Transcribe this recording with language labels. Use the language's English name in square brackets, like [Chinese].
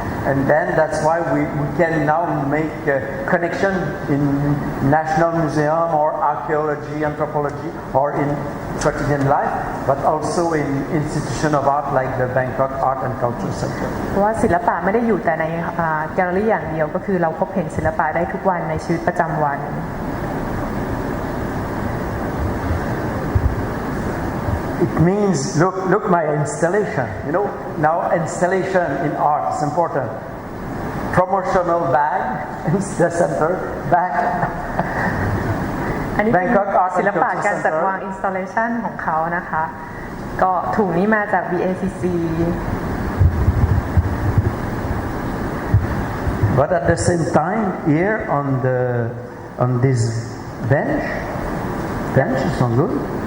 [English] and then that's why we can now make a connection in National Museum or archaeology, anthropology or in quotidian life, but also in institution of art like the Bangkok Art and Culture Center. [Thai] เพราะว่าศิลปะไม่ได้อยู่แต่ในแกลเลอรี่อย่างเดียวก็คือเราพบเห็นศิลปะได้ทุกวันในชีวิตประจำวัน [English] It means look my installation. You know now installation in art is important. Promotional bag in the center bag. [Thai] อันนี้เป็นศิลปะการจัดวาง installation ของเขานะคะก็ถุงนี้มาจาก BACC. [English] But at the same time, here on this bench is not good.